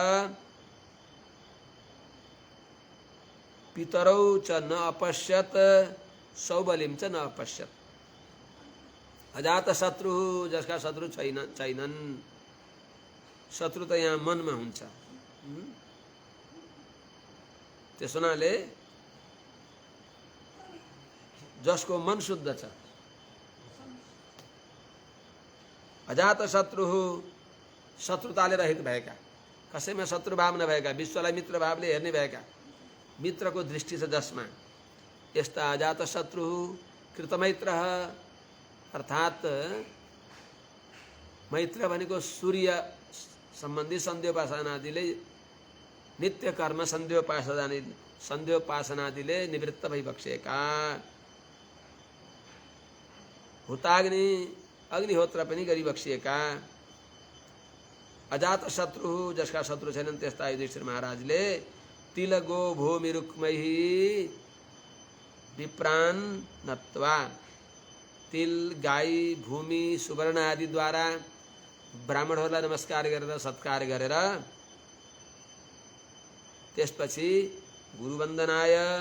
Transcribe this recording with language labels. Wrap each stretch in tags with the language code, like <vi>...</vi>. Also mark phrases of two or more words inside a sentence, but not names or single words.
<sa>पितरौ च न अपश्यत् सौबलिं च न अपश्यत्।</sa> <ne>अजातशत्रु जसका शत्रु छैनन्, शत्रु त यहाँ मनमा हुन्छ, त्यस हुनाले जसको मन शुद्ध छ, अजातशत्रु शत्रुताले रहित भएका, कसैमा शत्रुभाव नभएका, विश्वलाई मित्र भावले हेर्ने भएका, मित्रको दृष्टि छ जसमा, यस्ता</ne> <sa>अजातशत्रु कृतमैत्रः</sa> <ne>अर्थात् मैत्र भनेको सूर्य सम्बन्धी सन्ध्योपासनादिले नित्य कर्म सन्ध्योपासनादिले निवृत्त भइबक्सेका। हुताग्नि अग्निहोत्र पनि गरिबक्सिएका। अजातशत्रु जसका शत्रु छैनन् त्यस्ता युधिष्ठिर महाराजले</ne> <sa>तिलगो भूमिरुक्मैः विप्रान् नत्वा,</sa> <ne>तिल गाई भूमि सुवर्ण आदिद्वारा ब्राह्मणहरूलाई नमस्कार गरेर सत्कार गरेर त्यसपछि गुरुवन्दनाय</ne>